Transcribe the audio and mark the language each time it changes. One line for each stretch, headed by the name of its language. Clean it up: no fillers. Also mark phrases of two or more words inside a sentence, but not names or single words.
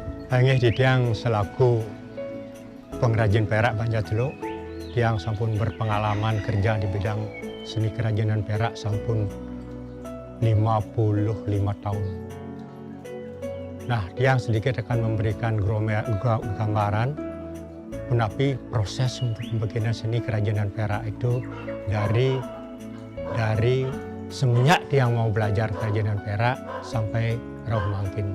Indonesian: Inggih Didiang selaku pengrajin perak Banjarceluk, Diang sampun berpengalaman kerja di bidang seni kerajinan perak sampun 55 tahun. Nah, Diang sedikit akan memberikan gambaran menapi proses untuk pembikinan seni kerajinan perak itu dari semenjak Diang mau belajar kerajinan perak sampai
Balinese: roh mangkin.